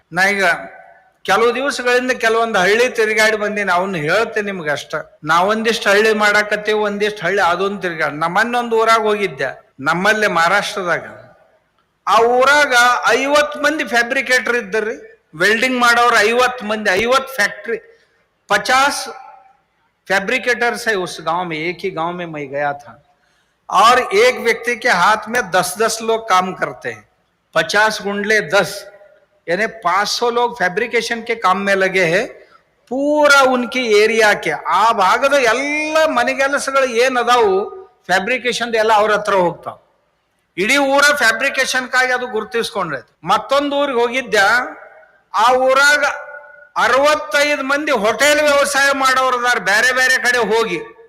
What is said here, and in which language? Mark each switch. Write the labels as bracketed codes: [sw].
[kn] ನಾ ಈಗ ಕೆಲವು ದಿವಸಗಳಿಂದ ಕೆಲವೊಂದು ಹಳ್ಳಿ ತಿರುಗಾಡಿ ಬಂದೀನಿ, ಅವನ್ನ ಹೇಳ್ತೇನೆ ನಿಮ್ಗೆ ಅಷ್ಟ. ನಾವೊಂದಿಷ್ಟು ಹಳ್ಳಿ ಮಾಡಾಕತ್ತೇವೆ, ಒಂದಿಷ್ಟು ಹಳ್ಳಿ ಅದೊಂದು ತಿರುಗಾಡಿ. ನಮ್ಮನ್ನೊಂದು ಊರಾಗ ಹೋಗಿದ್ದೆ, ನಮ್ಮಲ್ಲೇ ಮಹಾರಾಷ್ಟ್ರದಾಗ. ಆ ಊರಾಗ 50 ಮಂದಿ ಫ್ಯಾಬ್ರಿಕೇಟರ್ ಇದ್ದರ್ರಿ, ವೆಲ್ಡಿಂಗ್ ಮಾಡೋರು 50 ಮಂದಿ, 50 ಫ್ಯಾಕ್ಟ್ರಿ, 50 [hi] फैब्रिकेटर्स है उस गांव में, एक ही गांव में मैं गया था, और एक व्यक्ति के हाथ में 10-10 लोग काम करते हैं, 50 गुंडले 10, यानी 500 लोग फैब्रिकेशन के काम में लगे हैं. [kn] ಪೂರಾ ಉನ್ಕಿ ಏರಿಯಾಕ್ಕೆ ಆ ಭಾಗದ ಎಲ್ಲ ಮನೆಗೆಲಸಗಳು ಏನ್ ಅದಾವು ಫ್ಯಾಬ್ರಿಕೇಶನ್ ಎಲ್ಲ ಅವ್ರ ಹತ್ರ ಹೋಗ್ತಾವ. ಇಡೀ ಊರ ಫ್ಯಾಬ್ರಿಕೇಶನ್ಕಾಗಿ ಅದು ಗುರುತಿಸ್ಕೊಂಡ್ರೈತಿ. ಮತ್ತೊಂದು ಊರಿಗೆ ಹೋಗಿದ್ದ, ಆ ಊರಾಗ 65 ಮಂದಿ ಹೋಟೆಲ್ ವ್ಯವಸಾಯ ಮಾಡೋರದಾರ, ಬೇರೆ ಬೇರೆ ಕಡೆ ಹೋಗಿ.